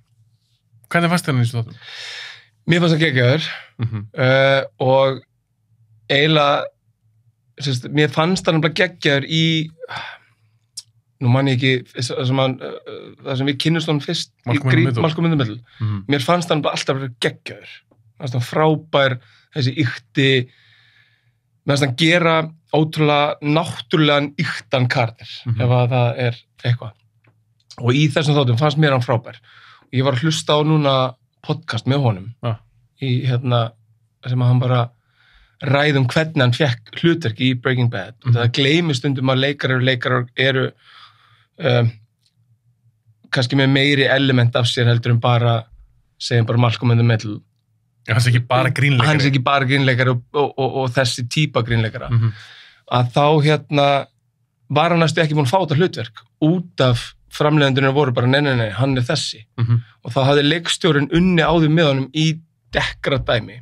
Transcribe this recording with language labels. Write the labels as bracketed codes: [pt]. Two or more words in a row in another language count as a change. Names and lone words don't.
[is] Hvernig fannst þér hann í þessu þáttum? Mér fannst það geggjaður og eiginlega, mér fannst það nefnilega geggjaður í... Nú man ég ekki, það sem við kynnumst honum fyrst, Malcolm in the Middle. Mér fannst hann bara alltaf að vera geggjaður. Mér fannst hann frábær, þessi ykti, mér fannst hann gera ótrúlega náttúrulegan yktan karakter, ef að það er eitthvað. Og í þessum þáttum fannst mér hann frábær. Og ég var að hlusta á núna podcast með honum, í hérna, sem að hann bara ræði hvernig hann fekk hlutverk í Breaking Bad. Og það gleymir stundum að leikarar eru kannski með meiri element af sér heldur en bara segjum bara Malcolm in the Middle. Já, hann er ekki bara grínleikari. Hann er ekki bara grínleikari og þessi típa grínleikara. Að þá hérna var hann næstu ekki búinn að fá þetta hlutverk út af framleiðendurinn voru bara nei, hann er þessi. Og þá hafði leikstjórinn unni á því með honum í dekkra dæmi.